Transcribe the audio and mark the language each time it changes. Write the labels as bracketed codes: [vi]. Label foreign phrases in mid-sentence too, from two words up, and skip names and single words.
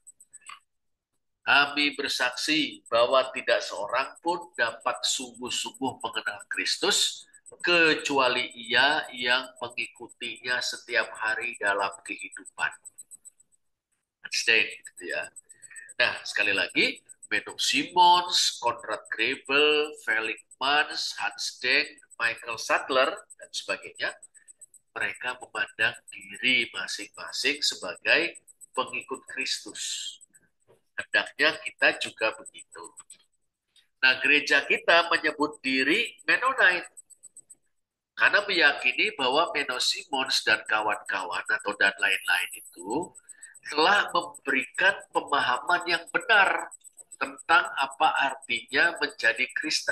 [id] Kami bersaksi bahwa tidak seorang pun dapat sungguh-sungguh mengenal Kristus kecuali ia yang mengikutinya setiap hari dalam kehidupan. Stay, gitu ya. Nah, sekali lagi, Menno Simons, Konrad Grebel, Felix Manz, Hans Denk, Michael Sattler, dan sebagainya, mereka memandang diri masing-masing sebagai pengikut Kristus. Hendaknya kita juga begitu. Nah, gereja kita menyebut diri Mennonite karena meyakini bahwa Menno Simons dan kawan-kawan atau dan lain-lain itu telah memberikan pemahaman yang benar tentang apa artinya menjadi Kristen.